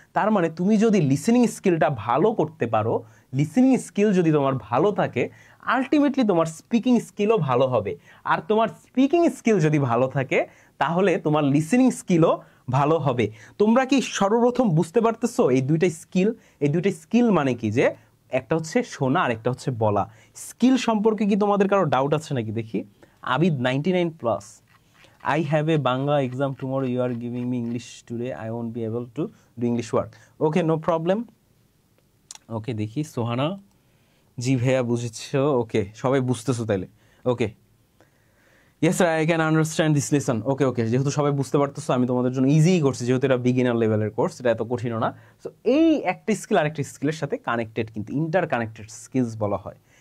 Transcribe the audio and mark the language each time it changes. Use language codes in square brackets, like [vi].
[bn] তার মানে তুমি যদি লিসেনিং স্কিলটা ভালো করতে পারো, লিসেনিং স্কিল যদি তোমার ভালো থাকে, আলটিমেটলি তোমার স্পিকিং স্কিলও ভালো হবে। আর তোমার স্পিকিং স্কিল যদি ভালো থাকে, তাহলে তোমার লিসেনিং স্কিলও ভালো হবে। তোমরা কি সর্বপ্রথম বুঝতে পারতেছো এই দুইটা স্কিল মানে কি? যে একটা হচ্ছে শোনা আর একটা হচ্ছে বলা। স্কিল সম্পর্কে কি তোমাদের কারো ডাউট আছে নাকি? দেখি Abid [en] 99+, I have a Bangla exam tomorrow, you are giving me English today, I won't be able to do English work. Okay, no problem. [bn] ওকে দেখি সোহানা জি ভাইয়া বুঝেছো, ওকে সবাই বুঝতেছো তাইলে, okay [en] Yes sir I can understand this lesson. [bn] ওকে ওকে, যেহেতু সবাই বুঝতে পারতেছো আমি তোমাদের জন্য ইজিই করছি, যেহেতু এটা বিগিনার লেভেলের কোর্স, এটা এত কঠিনও না। সো এই একটা স্কিল আরেকটা স্কিলের সাথে কানেক্টেড, কিন্তু ইন্টার কানেক্টেড স্কিলস বলা হয়।